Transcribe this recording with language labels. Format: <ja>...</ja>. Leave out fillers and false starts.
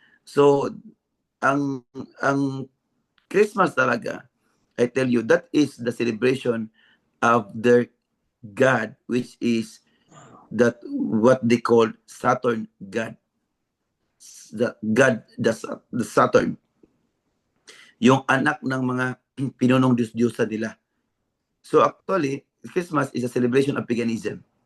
<en>So,</en> <tl>ang Christmas talaga,</tl> <en>I tell you, that is the celebration of their God, which is what they call Saturn God. The Saturn.</en> <tl>Yung anak ng mga pinunong Diyos-Diyosa nila.</tl> <en>So actually, Christmas is a celebration of paganism.</en>